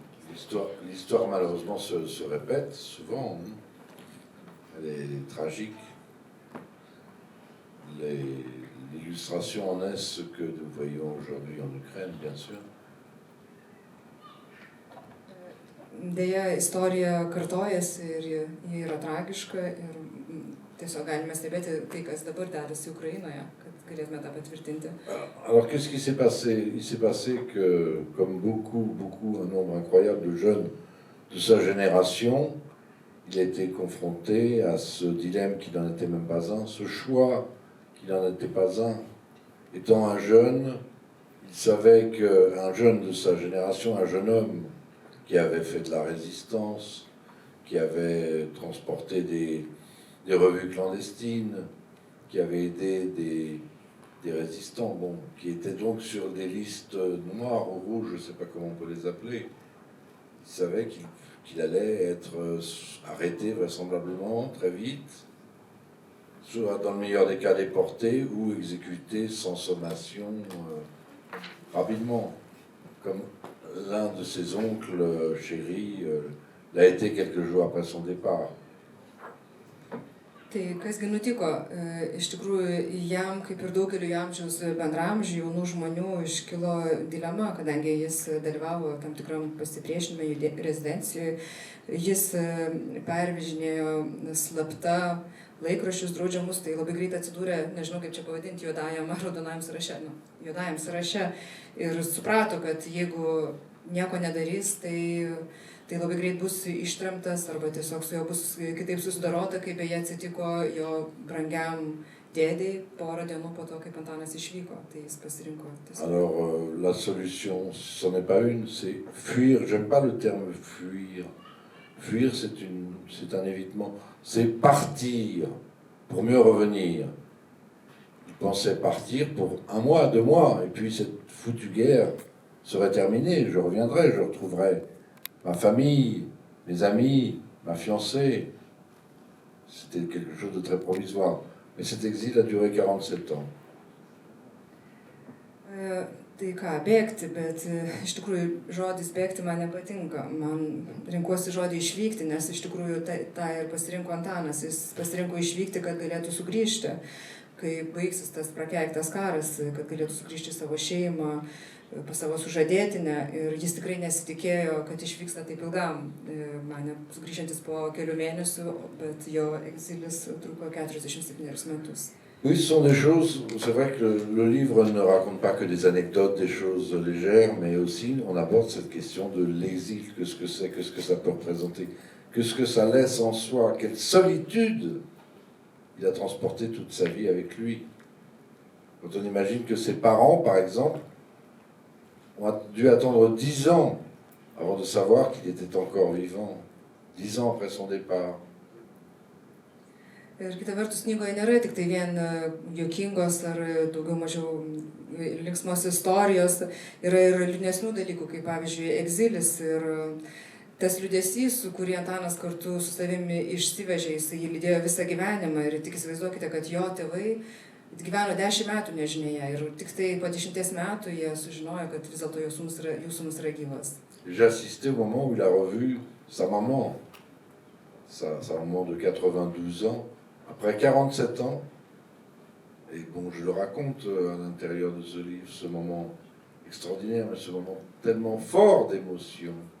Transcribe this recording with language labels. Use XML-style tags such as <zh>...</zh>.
<fr>L'histoire malheureusement se répète souvent. Elle est tragique. L'illustration en est ce que nous voyons aujourd'hui en Ukraine, bien sûr.</fr> <lt>Deja, istorija kartojasi ir ji yra tragiška ir tiesiog galime stebėti tai, kas dabar dedasi Ukrainoje, kad galėtume tą patvirtinti.</lt> <fr>Alors qu'est-ce qui s'est passé? Il s'est passé que, comme beaucoup, un nombre incroyable de jeunes de sa génération, il a été confronté à ce dilemme qui n'en était même pas un, ce choix qui n'en était pas un. Étant un jeune, il savait qu'un jeune de sa génération, un jeune homme qui avait fait de la résistance, qui avait transporté des revues clandestines, qui avait aidé des résistants, qui étaient donc sur des listes noires ou rouges, je ne sais pas comment on peut les appeler. Il savait qu'il allait être arrêté vraisemblablement très vite, soit dans le meilleur des cas déporté ou exécuté sans sommation rapidement, comme l'un de ses oncles chéris l'a été quelques jours après son départ.</fr> <lt>Tai kasgi nutiko, iš tikrųjų jam, kaip ir daugeliu amžiaus bendramžių jaunų žmonių, iškilo dilema, kadangi jis dalyvavo tam tikram pasipriešinime rezidencijoje, jis pervežinėjo slapta laikraščius draudžiamus, tai labai greit atsidūrė, nežinau kaip čia pavadinti, juodajam ar raudonajam sąraše, juodajam sąraše ir suprato, kad jeigu nieko nedarys, tai labai greit bus ištremtas arba tiesiog su juo bus kitaip susidorota, kaip beje atsitiko jo brangiam dėdei porą dienų po to, kaip Antanas išvyko, tai jis pasirinko tiesiog.</lt> <fr>Alors la solution, ce n'est pas une, c'est fuir. J'aime pas le terme fuir. Fuir, c'est un évitement. C'est partir pour mieux revenir. Il pensait partir pour 1 mois, 2 mois, et puis cette foutue guerre serait terminée. Je reviendrai, je retrouverai ma famille, mes amis, ma fiancée. C'était quelque chose de très provisoire. Mais cet exil a duré 47 ans.</fr> <lt>Tai ką, bėgti, bet iš tikrųjų žodis bėgti man nepatinka. Man rinkuosi žodį išvykti, nes iš tikrųjų tą ir pasirinko Antanas. Jis pasirinko išvykti, kad galėtų sugrįžti, kai baigsis tas prakeiktas karas, kad galėtų sugrįžti į savo šeimą, pas savo sužadėtinę. Ir jis tikrai nesitikėjo, kad išvyksta taip ilgam. Mane sugrįžtantis po kelių mėnesių, bet jo egzilis truko 47 metus.</lt> <fr>Oui, ce sont des choses, c'est vrai que le livre ne raconte pas que des anecdotes, des choses légères, mais aussi on aborde cette question de l'exil, que ce que c'est, que ce que ça peut représenter, que ce que ça laisse en soi, quelle solitude il a transporté toute sa vie avec lui. Quand on imagine que ses parents, par exemple, ont dû attendre 10 ans avant de savoir qu'il était encore vivant, 10 ans après son départ.</fr> <lt>Ir kita vertus, knygoje nėra tik tai vien juokingos ar daugiau mažiau linksmos istorijos, yra ir liūdnesnių dalykų, kaip pavyzdžiui egzilis. Ir tas liūdesys, su kurį Antanas kartu su savimi išsivežė, jis jį lydėjo visą gyvenimą ir tik įsivaizduokite, kad jo tėvai gyveno 10 metų nežinėje ir tik tai po 10 metų jie sužinojo, kad vis dėlto jų sūnus yra gyvas.</lt> <fr>J'ai assisté au moment où il a revu sa maman, sa maman de 92 ans, après 47 ans. Et bon, je le raconte à l'intérieur de ce livre, ce moment extraordinaire, mais ce moment tellement fort d'émotion.</fr>